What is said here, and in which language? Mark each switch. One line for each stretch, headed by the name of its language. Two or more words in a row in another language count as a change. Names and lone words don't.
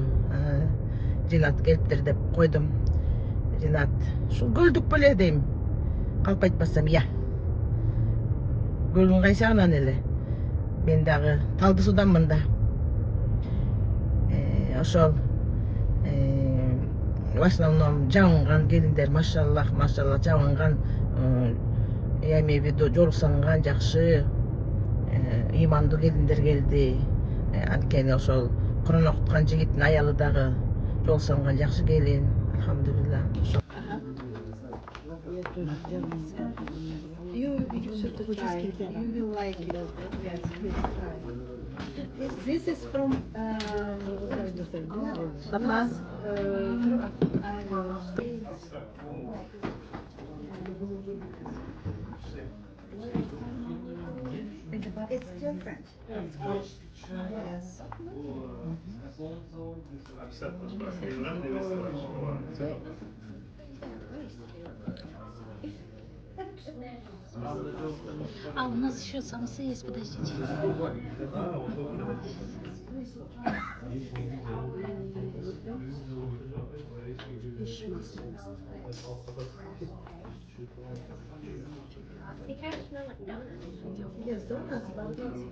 Kyrgyz: Ринат келиптир деп койдум. Ринат, ушул көлдүк беле дейм. Калп айтпасам, я. Көлдүн кайсы жагынан эле? Мен дагы Талды Суданмын да. Ошол
Russian: в основном
Kyrgyz: жабынган келиндер, машаллах, жабынган,
Russian: я имею в виду
Kyrgyz: жол салынган жакшы, ыймандуу келиндер келди. Анткени ошол корона куткан жигиттин аялы дагы жол салынган жакшы келин, алхамдулилла.
English: You will like it. Yes, please try. This is from the past. It's different. Yes.
Russian: А у нас еще самсы есть, подождите.
English: They kind of smell like donuts. Yes, donuts, but